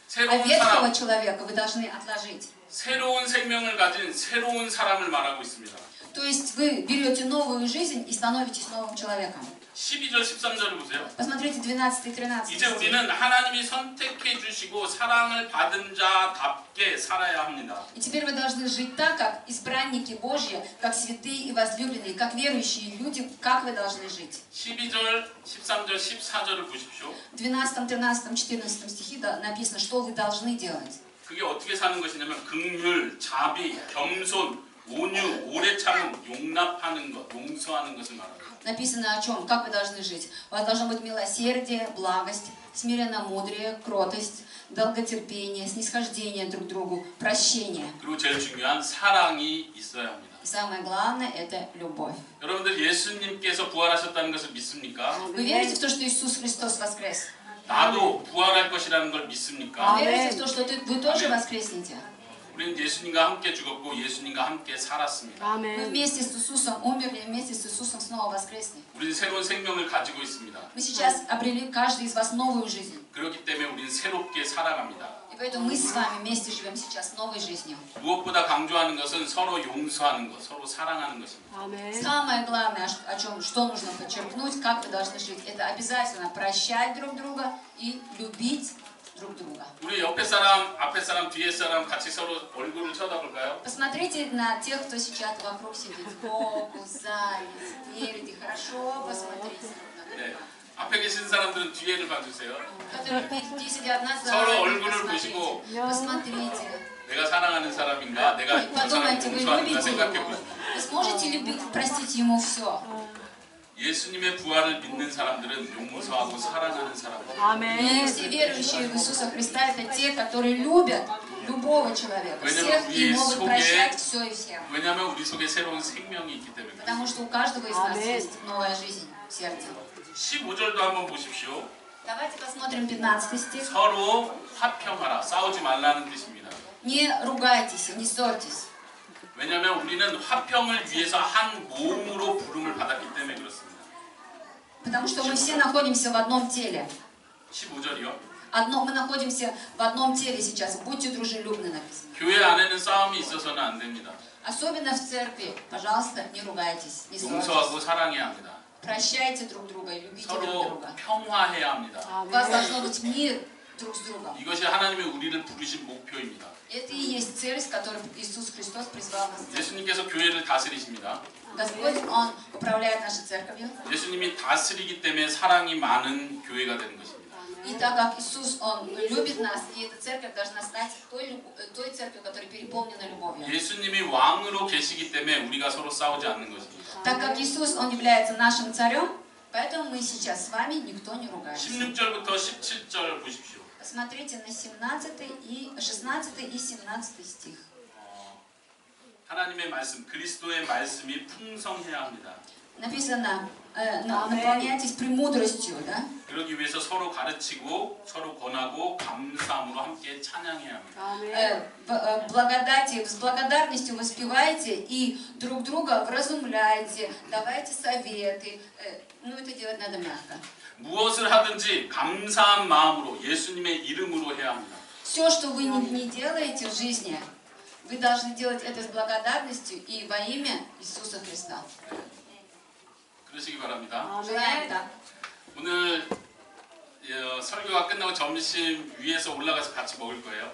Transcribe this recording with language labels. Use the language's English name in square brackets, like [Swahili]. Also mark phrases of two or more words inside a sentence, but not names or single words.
[Korean] 새로운 [Russian] ветхого [Korean] 사람, [Russian] человека вы должны отложить. [Korean] 새로운 생명을 가진 새로운 사람을 말하고 있습니다. [Russian] То есть вы берете новую жизнь и становитесь новым человеком. [Korean] 12절, 13절을 보세요. [Russian] Посмотрите 12 и 13 [Korean] 이제 [Russian] стих. [Korean] 우리는 하나님이 선택해 주시고 사랑을 받은 자답게 살아야 합니다. [Russian] И теперь вы должны жить так, как избранники Божьи, как святые и возлюбленные, как верующие люди, как вы должны жить. [Korean] 12절, 13절, 14절을 보십시오. [Russian] В 12, 13, 14 стихе написано, что вы должны делать. [Korean] 그게 어떻게 사는 것이냐면 긍휼, 자비, 겸손, 온유, 오래 참음, 용납하는 것, 용서하는 것을 말합니다. [Russian] Написано о чем? Как вы должны жить? У вас должно быть милосердие, благость, смиренномудрие, кротость, долготерпение, снисхождение друг к другу, прощение. [Korean] 그리고 제일 중요한 사랑이 있어야 합니다. [Russian] И самое главное – это любовь. [Korean] 여러분들 예수님께서 부활하셨다는 것을 믿습니까? [Russian] Вы верите в то, что Иисус Христос воскрес? [Korean] 나도 부활할 것이라는 걸 믿습니까? [Russian] Вы верите в то, что вы тоже воскреснете? [Korean] 우리는 예수님과 함께 죽었고 예수님과 함께 살았습니다. [Russian] Вы [Korean] 아멘. [Russian] вместе с Иисусом умерли, вместе с Иисусом снова воскресли. [Korean] 우리는 새로운 생명을 가지고 있습니다. [Russian] Вы сейчас обрели каждый из вас новую жизнь. [Korean] 그렇기 때문에 우리는 새롭게 살아갑니다. [Russian] И поэтому мы с вами вместе живем сейчас новой жизнью. [Korean] 무엇보다 강조하는 것은 서로 용서하는 것, 서로 사랑하는 것입니다. 아멘. [Russian] Самое главное, что нужно подчеркнуть, как вы должны жить, это обязательно прощать друг друга и любить друг друга. [Korean] 우리 옆에 사람, 앞에 사람, 뒤에 사람 같이 서로 얼굴을 쳐다볼까요? [Russian] Посмотрите на тех, кто сейчас вокруг сидит, сбоку, сзади, спереди. Хорошо посмотрите. [Korean] 네. 앞에 계신 사람들은 뒤에를 봐주세요. [Russian] Которые впереди сидят назад. [Korean] 서로 얼굴을 [Russian] Посмотрите. [Korean] 보시고 [Russian] Посмотрите. [Korean] 내가 사랑하는 사람인가, 내가 [Russian] И [Korean] 그 사람 [Russian] подумайте, вы [Korean] 용서하는가 [Russian] любите [Korean] 생각해 [Russian] его? [Korean] 보십시오. [Russian] Вы сможете любить, простить ему все? [Korean] 예수님의 부활을 믿는 사람들은 용서하고 사랑하는 사람들. [Russian] И [Korean] 아멘. [Russian] все верующие в Иисуса Христа это те, которые любят любого человека, всех и могут прощать все и всем. [Korean] 왜냐하면 우리 속에 새로운 생명이 있기 때문에. [Russian] Потому что у каждого из нас Аминь. есть новая жизнь в сердце. [Korean] 15절도 한번 보십시오. [Russian] Давайте посмотрим 15 стих. [Korean] 서로 화평하라. 싸우지 말라는 뜻입니다. [Russian] Не ругайтесь, не ссорьтесь. [Korean] 왜냐하면 우리는 화평을 위해서 한 몸으로 부름을 받았기 때문에 그렇습니다. [Russian] Потому что мы все находимся в одном теле. [Korean] 15절이요. [Russian] Мы находимся в одном теле сейчас. Будьте дружелюбны, написано. [Korean] 교회 안에는 싸움이 있어서는 안 됩니다. [Russian] Особенно в церкви. Пожалуйста, не ругайтесь, не ссорьтесь. [Korean] 용서하고 사랑해야 합니다. [Russian] Прощайте друг друга и любите друг [Korean] 서로 [Russian] друга. [Korean] 평화해야 합니다. [Russian] У вас [Korean] 아멘. [Russian] должно быть мир друг с другом. [Korean] 이것이 하나님이 우리를 부르신 목표입니다. [Russian] Это и есть цель, с которой Иисус Христос призвал нас. [Korean] 예수님께서 교회를 다스리십니다. [Russian] Господь, Он управляет нашей церковью. [Korean] 예수님이 다스리기 때문에 사랑이 많은 교회가 되는 것입니다. [Russian] И так как Иисус, Он любит нас, и эта церковь должна стать той церковью, которая переполнена любовью. [Korean] 예수님이 왕으로 계시기 때문에 우리가 서로 싸우지 않는 것입니다. [Russian] Так как Иисус, Он является нашим царем, поэтому мы сейчас с вами никто не ругается. [Korean] 16절부터 17절 보십시오. [Russian] Посмотрите на 16 и 17 стих. [Korean] 하나님의 말씀, 그리스도의 말씀이 풍성해야 합니다. [Russian] Написано, наполняйтесь премудростью, да? [Korean] 그러기 위해서 서로 가르치고 서로 권하고 감사함으로 함께 찬양해야 합니다. 아멘. [Russian] Благодати, с благодарностью воспевайте и друг друга вразумляйте, давайте советы. Ну, это делать надо мягко. [Korean] 무엇을 하든지 감사한 마음으로 예수님의 이름으로 해야 합니다. [Russian] Все, что вы не делаете в жизни, Вы должны делать это с благодарностью и во имя Иисуса Христа. [Korean] 그러시기 바랍니다. [Russian] Желаем [Korean] 아멘. [Russian] так. [Korean] 오늘 설교가 끝나고 점심 위에서 올라가서 같이 먹을 거예요.